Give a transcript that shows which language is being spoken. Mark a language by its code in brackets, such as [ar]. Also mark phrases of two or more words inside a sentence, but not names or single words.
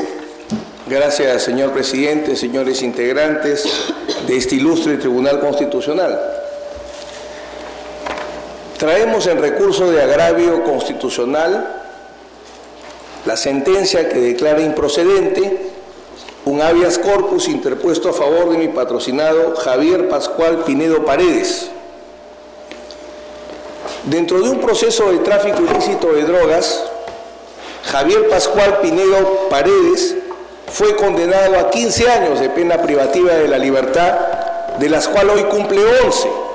[es] Gracias, señor presidente, señores integrantes de este ilustre Tribunal Constitucional. Traemos en recurso de agravio constitucional la sentencia que declara improcedente un habeas corpus interpuesto a favor de mi patrocinado Javier Pascual Pinedo Paredes. Dentro de un proceso de tráfico ilícito de drogas, Javier Pascual Pinedo Paredes fue condenado a 15 años de pena privativa de la libertad, de las cuales hoy cumple 11.